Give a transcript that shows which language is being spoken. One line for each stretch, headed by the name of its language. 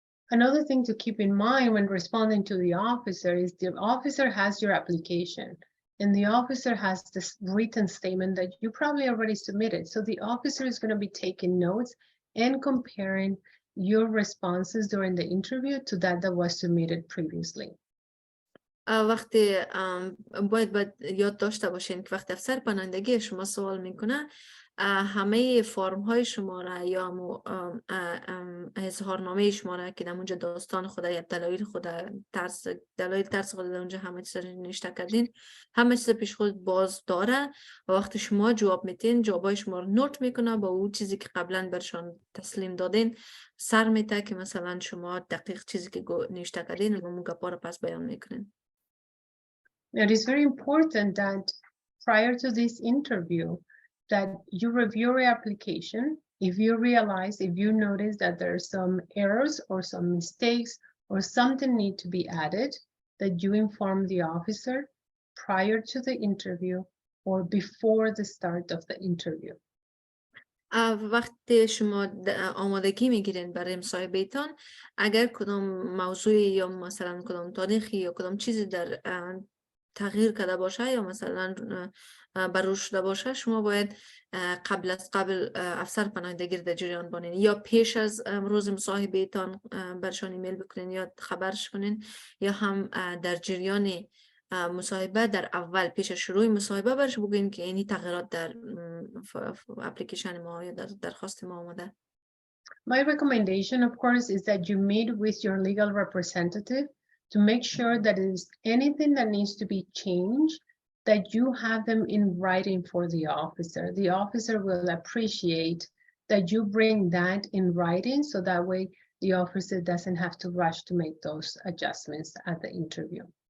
English: Another thing to keep in mind when responding to the officer is the officer has your application and the officer has this written statement that you probably already submitted. So the officer is going to be taking notes and comparing your responses during the interview to that was submitted previously.
Persian: وقتی باید یاد داشته باشین که وقتی افسر پناهندگی شما سوال میکنه همه فرم های شما را یا اظهارنامه شما را که در اونجا داستان خود یا دلایل خود دلایل ترس خود در اونجا همه چیز نوشته کردین همه چیز پیش خود باز داره و وقتی شما جواب میتین جوابای شما رو نوت میکنه با اون چیزی که قبلا برشان تسلیم دادین سر میته که مثلا شما دقیق چیزی که نوشته کردین و اون گپا رو پس بیان میکنین.
English: It is very important that prior to this interview that you review your application. If you realize, if you notice that there are some errors or some mistakes or something need to be added, that you inform the officer prior to the interview or before the start of the interview.
Persian: وقتی شما آمادگی میگیرین برای مصاحبه تان اگر کدام موضوعی یا مثلا کدام تاریخی یا کدام چیزی در تغییر کرده باشه یا مثلا بروز شده باشه شما باید قبل افسر پناهندگی در جریان بانین یا پیش از روز مصاحبه تان برشان ایمیل بکنین یا خبرش کنین یا هم در جریان مصاحبه در اول پیش شروع مصاحبه برش بگوین که اینی تغییرات در اپلیکیشن ما یا در درخواست ما آمده.
English: My recommendation of course is that you meet with your legal representative to make sure that if there's anything that needs to be changed, that you have them in writing for the officer. The officer will appreciate that you bring that in writing, so that way the officer doesn't have to rush to make those adjustments at the interview.